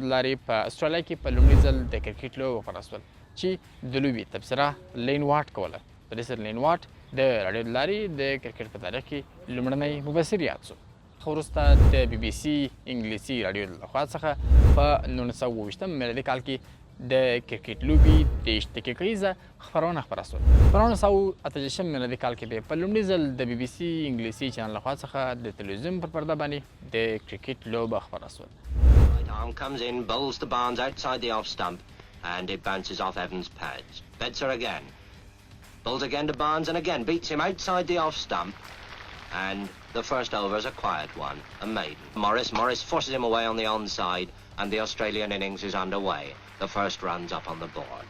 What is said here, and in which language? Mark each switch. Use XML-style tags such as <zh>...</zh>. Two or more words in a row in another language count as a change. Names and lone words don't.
<ps>د لارې په استرالیا کې په لومړي ځل د کرکټ لوبه خپاره شول چې د لوبې تبصره لین واټ کوله په دې سره لین واټ د راډیو د لارې د کرکټ په تاریخ کې لومړنی مبصر یاد شو وروسته د بي بي سي انګلیسي راډیو له خوا څخه په 1920 میلادي کال کې د کرکټ لوبې 30 دقیقیزه خپرونه خپره شوه په 1968 میلادي کال کې به په لومړي ځل د بي بي سي انګلیسي چینل له خوا څخه د تلویزیون پر پرده باندې د کرکټ لوبه خپره شوه.</ps> <en>Right arm comes in, bowls to Barnes outside the off stump, and it bounces off Evans' pads. Betzer again. Bowls again to Barnes and again beats him outside the off stump. And the first over is a quiet one, a maiden. Morris forces him away on the onside, and the Australian innings is underway. The first run's up on the board.</en>